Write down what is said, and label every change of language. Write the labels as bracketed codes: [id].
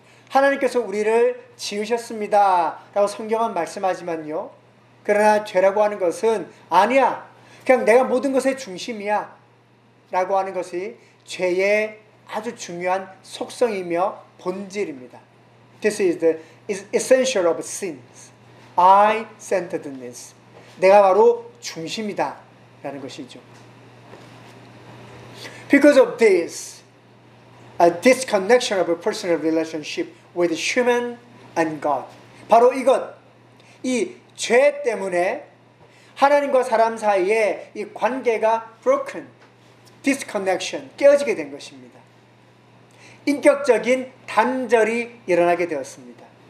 [ko] 하나님께서 우리를 지으셨습니다 라고 성경은 말씀하지만요. 그러나 죄라고 하는 것은 아니야. 그냥 내가 모든 것의 중심이야 라고 하는 것이 죄의 아주 중요한 속성이며 본질입니다. [en] This is the essential of sins. I-centeredness. [ko] 내가 바로 중심이다 라는 것이죠. [en] Because of this, a disconnection of a personal relationship with human and God. [ko] 바로 이것, 이 죄 때문에 하나님과 사람 사이에 이 관계가 broken, disconnection, 깨어지게 된 것입니다. 인격적인 단절이 일어나게 되었습니다.